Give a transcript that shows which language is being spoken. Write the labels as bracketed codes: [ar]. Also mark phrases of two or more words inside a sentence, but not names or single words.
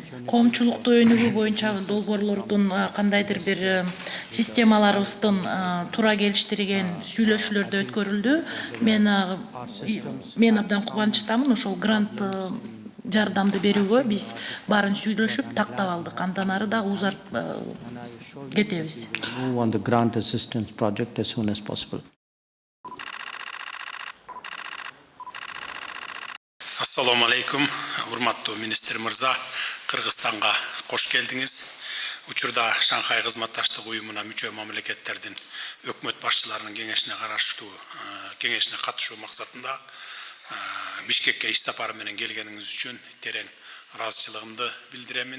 [ky] Коомчулукту өнүгүү боюнча долбоорлордун кандайдыр бир системаларыбыздын туура келиштирген сүйлөшүүлөрдө өткөрүлдү. Мен абдан кубанычтамын. Ошол грант жардамды берүүгө биз баарын сүйлөшүп тактап алдык. Андан ары да узарып кетебиз. [en] Move on the grant assistance project as soon as possible. [ar] السلام عليكم, [ky] урматтуу министр мырза, Кыргызстанга кош келдиңиз. Учурда Шанхай кызматташтык уюмуна мүчө мамлекеттердин өкмөт башчыларынын кеңешине катышуу максатында Бишкекке иш сапары менен келгениңиз үчүн терең ыраазычылыгымды билдиремин.